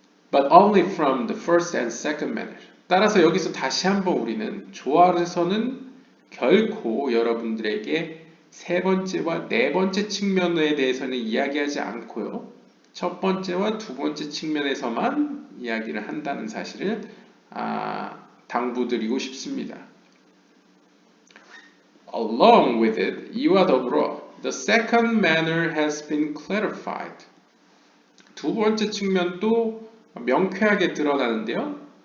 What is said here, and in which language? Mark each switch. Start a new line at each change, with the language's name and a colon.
English: But only from the first and second manner.
Korean: 따라서 여기서 다시 한번 우리는 조알에서는 결코 여러분들에게 세 번째와 네 번째 측면에 대해서는 이야기하지 않고요. 첫 번째와 두 번째 측면에서만 이야기를 한다는 사실을 당부드리고 싶습니다.
English: Along with it,
Korean: 이와 더불어
English: The second manner has been clarified.
Korean: 두 번째 측면도 명쾌하게 드러나는데요.